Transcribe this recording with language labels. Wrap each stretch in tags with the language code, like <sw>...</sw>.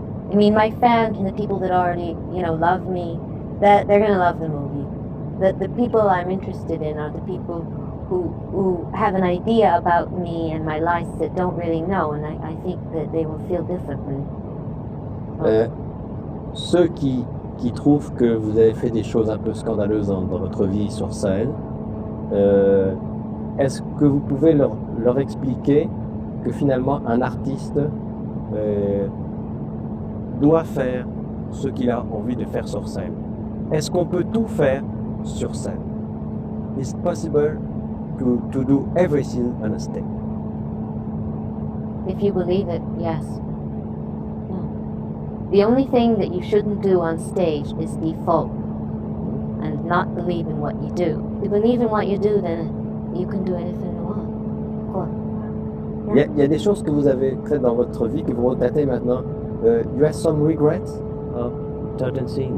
<en>I mean, my fans and the people that already, you know, love me, that they're going to love the movie. The people I'm interested in are the people who have an idea about me and my life that don't really know, and I think that they will feel differently.</en> <fr>Ceux qui trouvent que vous avez fait des choses un peu scandaleuses dans votre vie sur scène, est-ce que vous pouvez leur expliquer que finalement un artiste doit faire ce qu'il a envie de faire sur scène? Est-ce qu'on peut tout faire sur scène?</fr> <en>Is it possible to do everything on a stage? If you believe it, yes. The only thing that you shouldn't do on stage is default and not believe in what you do. If you believe in what you do, then you can do anything you want. Cool.</en> <fr>Il y a des choses que vous avez faites dans votre vie que vous regrettez maintenant.</fr> <en>You have some regrets of certain things?</en>